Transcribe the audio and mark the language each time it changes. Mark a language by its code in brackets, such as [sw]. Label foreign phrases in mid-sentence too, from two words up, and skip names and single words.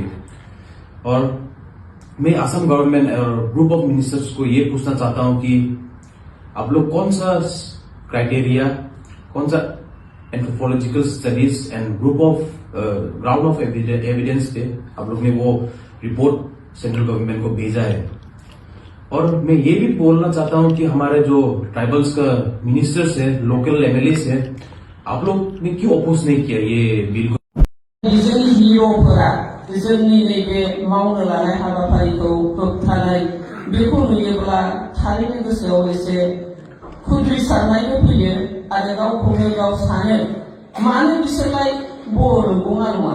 [hi] और मैं असम गवर्नमेंट और [en] group of ministers [hi] को ये पूछना चाहता हूं कि आप लोग कौन सा क्राइटेरिया, कौन सा [en] anthropological studies and group of ground of evidence [hi] पे आप लोग ने वो रिपोर्ट [en] central government [hi] को भेजा है। और मैं ये भी बोलना चाहता हूं कि हमारे जो ट्राइबल्स का मिनिस्टर्स है, [en] local MLAs [hi] है, आप लोग ने क्यों अपोज नहीं किया ये बिल को? [brx] जोंनि नैबे मावनो लानाय हाबाफारिखौ होबथानाय बेखौ नुयोब्ला थारैनो गोसोआव एसे खुद्रिसारनायबो फैयो आरो गावखौनो गाव सानो, मानो बिसोरलाय बर' नंगौना नङा?